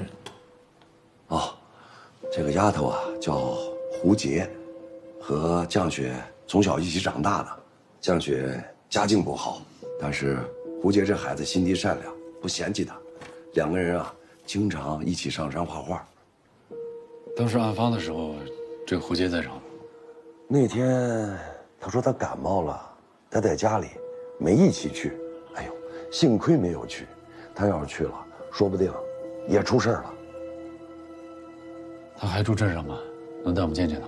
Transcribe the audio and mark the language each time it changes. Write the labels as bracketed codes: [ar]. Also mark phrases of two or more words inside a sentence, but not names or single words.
[zh] 哦，這個丫頭啊叫胡潔，和絳雪從小一起長大的。絳雪家境不好，但是胡潔這孩子心地善良，不嫌棄她。2個人啊經常一起上山畫畫。當時案發的時候， 这个胡杰在场吗？那天他说他感冒了，他在家里，没一起去。哎呦，幸亏没有去，他要是去了，说不定也出事了。他还住镇上吗？能带我们见见他吗？